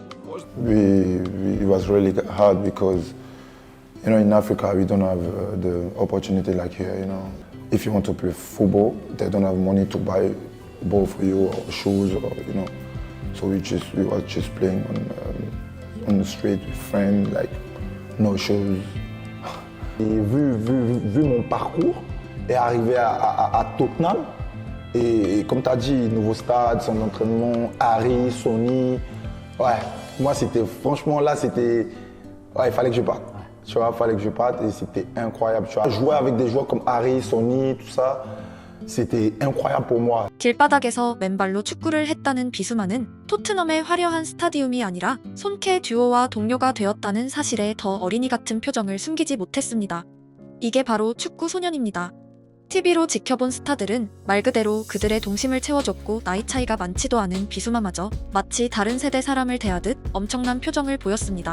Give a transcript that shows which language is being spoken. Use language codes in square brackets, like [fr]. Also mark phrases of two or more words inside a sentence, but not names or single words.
[en] It was really hard because, you know, in Africa we don't have the opportunity like here. You know, if you want to play football, they don't have money to buy ball for you or shoes, or you know. So we was just playing on the street with friends, like no shoes. [fr] Et vu mon parcours et arrivé à Tottenham, et comme tu as dit, nouveau stade, son entraînement, Harry, Sonny, ouais, moi c'était, franchement là c'était, ouais, il fallait que je parte. Tu vois, il fallait que je parte et c'était incroyable. Tu vois, jouer avec des joueurs comme Harry, Sonny, tout ça, c'était incroyable pour moi. [ko] 길바닥에서 맨발로 축구를 했다는 비수만은 토트넘의 화려한 스타디움이 아니라 손케 듀오와 동료가 되었다는 사실에 더 어린이 같은 표정을 숨기지 못했습니다. 이게 바로 축구 소년입니다. TV로 지켜본 스타들은 말 그대로 그들의 동심을 채워줬고 나이 차이가 많지도 않은 비수마마저 마치 다른 세대 사람을 대하듯 엄청난 표정을 보였습니다.